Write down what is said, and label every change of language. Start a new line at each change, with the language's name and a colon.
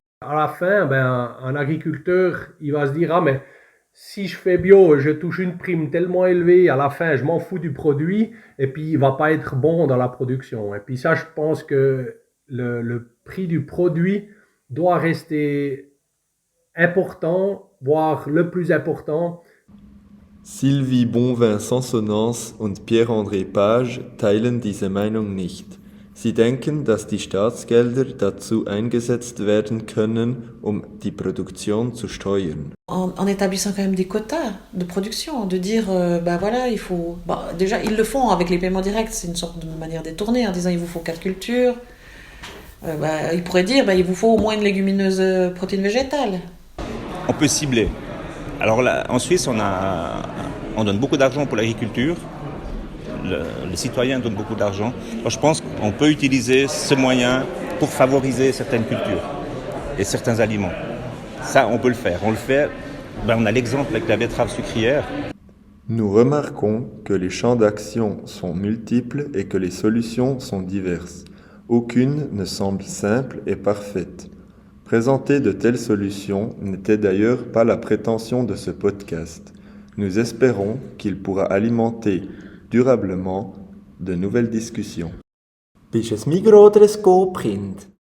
French: À la fin, un agriculteur, il va se dire « Ah, mais si je fais bio, je touche une prime tellement élevée, à la fin, je m'en fous du produit, et puis il ne va pas être bon dans la production. » Et puis ça, je pense que le prix du produit doit rester important, voire le plus important.
German: Sylvie Bonvin-Sansonnens und Pierre-André Page teilen diese Meinung nicht. Sie denken, dass die Staatsgelder dazu eingesetzt werden können, die Produktion zu steuern.
French: En établissant quand même des quotas de production, de dire, voilà, il faut... déjà, ils le font avec les paiements directs, c'est une sorte de manière détournée, en disant, il vous faut 4 cultures. Ils pourraient dire, il vous faut au moins une légumineuse protéine végétale. On peut cibler. Alors là, en Suisse, on donne beaucoup d'argent pour l'agriculture. Les citoyens donnent beaucoup d'argent. Alors, je pense qu'on peut utiliser ce moyen pour favoriser certaines cultures et certains aliments. Ça, on peut le faire. On le fait. On a l'exemple avec la betterave sucrière. Nous remarquons que les champs d'action sont multiples et que les solutions sont diverses. Aucune ne semble simple et parfaite. Présenter de telles solutions n'était d'ailleurs pas la prétention de ce podcast. Nous espérons qu'il pourra alimenter durablement de nouvelles discussions.
German: Bist du ein Migros oder ein Coop-Kind?